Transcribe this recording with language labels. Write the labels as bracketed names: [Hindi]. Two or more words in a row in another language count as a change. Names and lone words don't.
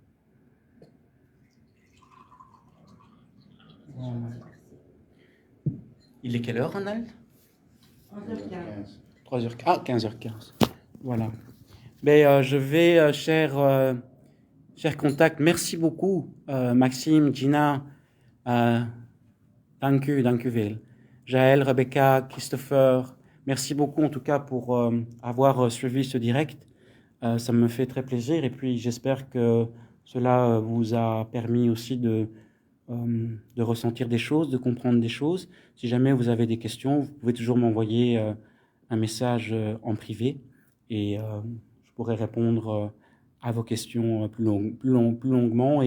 [French] Il est quelle heure, Ronald? 3h15. 3h15. Ah, 15h15. Voilà. Mais je vais, chers contacts, merci beaucoup, Maxime, Gina, [Dutch] dank u wel. [French] Jaël, Rebecca, Christopher, merci beaucoup en tout cas pour avoir suivi ce direct. Ça me fait très plaisir et puis j'espère que cela vous a permis aussi de ressentir des choses, de comprendre des choses. Si jamais vous avez des questions, vous pouvez toujours m'envoyer un message en privé et je pourrai répondre à vos questions plus longuement.